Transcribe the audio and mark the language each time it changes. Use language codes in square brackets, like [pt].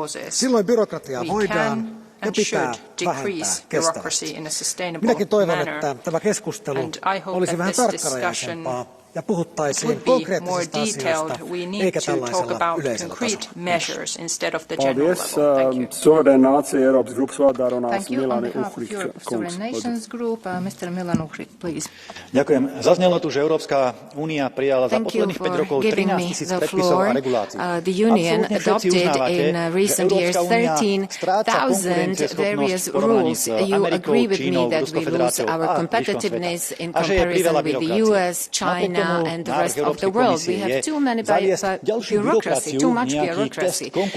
[fi] Silloin byrokratiaa voidaan ja pitää vähentää kestävästi. Minäkin toivon, että tämä keskustelu olisi vähän tarkkarajaisempaa ja puhuttaisiin konkreettisista asioista, eikä tällaisella yleisellä tasolla. [lv] Paldies. Suverēna nācija Eiropas grupas vārdā runās Milani Uhrik. [sk] Ďakujem. Zaznelo tu, že Európska únia prijala za posledných 5 rokov 13 000 predpisov a regulácií. [en] The Union adopted in recent years 13,000 various rules. You agree with me that we lose our competitiveness in comparison with the US, China, and the rest of the world. We have too many bureaucracy, too much bureaucracy.